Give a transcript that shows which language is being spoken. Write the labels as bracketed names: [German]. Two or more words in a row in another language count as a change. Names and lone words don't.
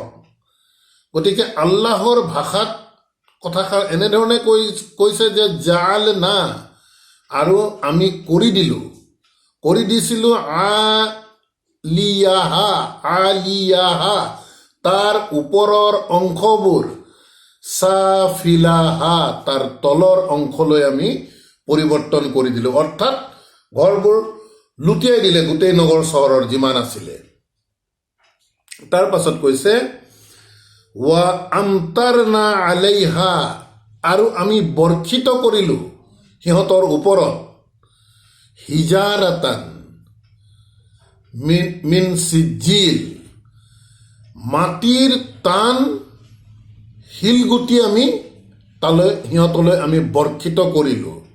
[Assamese] গতিকে আল্লাহৰ ভাষাত কথাষাৰ এনেধৰণে কৈছে যে জাআলনা, আৰু আমি কৰি দিছিলোঁ আলিয়াহা তাৰ ওপৰৰ অংশবোৰ, সাফিলাহা তাৰ তলৰ অংশলৈ আমি পৰিৱৰ্তন কৰি দিলোঁ। অৰ্থাৎ ঘৰবোৰ লুটিয়াই দিলে গোটেই নগৰ চহৰৰ যিমান আছিলে। তাৰ পাছত কৈছে [Arabic] وأمطرنا عليها, [Assamese] আৰু আমি বৰ্ষিত কৰিলোঁ সিহঁতৰ ওপৰত [Arabic] حجارة من سجيل, [Assamese] মাটিৰ টান শিলগুটি আমি সিহঁতলৈ আমি বৰ্ষিত কৰিলোঁ।